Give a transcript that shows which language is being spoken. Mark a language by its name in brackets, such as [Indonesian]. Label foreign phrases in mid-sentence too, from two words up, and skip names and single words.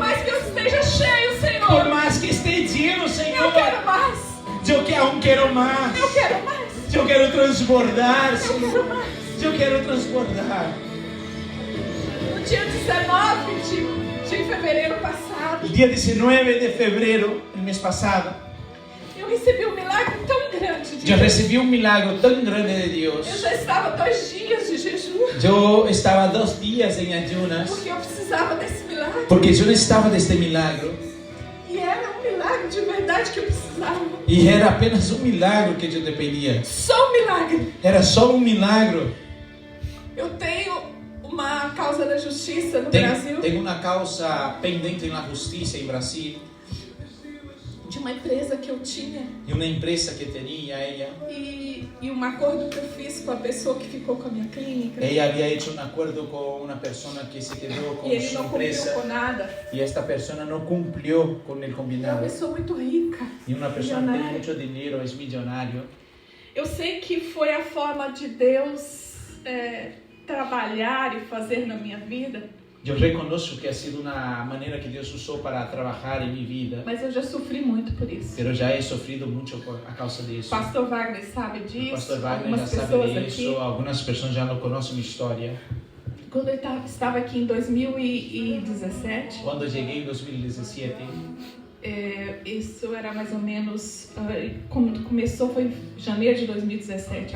[Portuguese] mais que eu esteja cheio, Por Senhor, mais que esteja lleno, eu Senhor. quero mais. Eu aún quero mais. Eu quero mais. Eu quero transbordar, Eu quero Senhor. mais. Eu quero transbordar. No dia 19 de fevereiro passado, [Spanish] El día 19 de febrero, el mes pasado, [Portuguese] eu recebi um milagre tão grande de [Spanish] yo [Portuguese] Deus. [Spanish] recibí un milagro tan grande de [Portuguese] Eu [Spanish] Dios. [Portuguese] já estava 2 dias de jejum, [Spanish] Yo estaba 2 días en ayunas [Portuguese] porque eu precisava desse milagre. [Spanish] porque yo necesitaba de este milagro. [Portuguese] E era um milagre de verdade que eu precisava. [Spanish] Y era apenas un milagro que yo te pedía. [Portuguese] Só um milagre. [Spanish] Era solo un milagro. [Portuguese] Eu tenho uma causa da justiça no Brasil, [Spanish] Tengo una causa pendente en la justicia en Brasil [Portuguese] de uma empresa que eu tinha. [Spanish] y una empresa que tenía ella. [Portuguese] E um acordo que eu fiz com a pessoa que ficou com a minha clínica. [Spanish] Ella había hecho un acuerdo con una persona que se quedó con [Portuguese] E ele [Spanish] su [Portuguese] não cumpriu [Spanish] empresa [Portuguese] com nada. [Spanish] y esta persona no cumplió con el [Portuguese] É uma [Spanish] combinado. [Portuguese] pessoa muito rica. [Spanish] Y una persona que tiene [Portuguese] millonária. [Spanish] mucho dinero, es millonario. [Portuguese] Eu sei que foi a forma de Deus trabalhar e fazer na minha vida, [Spanish] Yo reconozco que ha sido una manera que Dios usó para trabajar en mi vida, [Portuguese] mas eu já sofri muito por isso. [Spanish] pero ya he sufrido mucho a causa de eso. [Portuguese] Pastor Wagner sabe O disso, pastor Wagner já algumas sabe pessoas disso, aqui. algumas pessoas já não conhecem minha história. Quando eu estava aqui em 2017, Quando eu cheguei em 2017, isso era mais ou menos, quando começou foi em janeiro de 2017.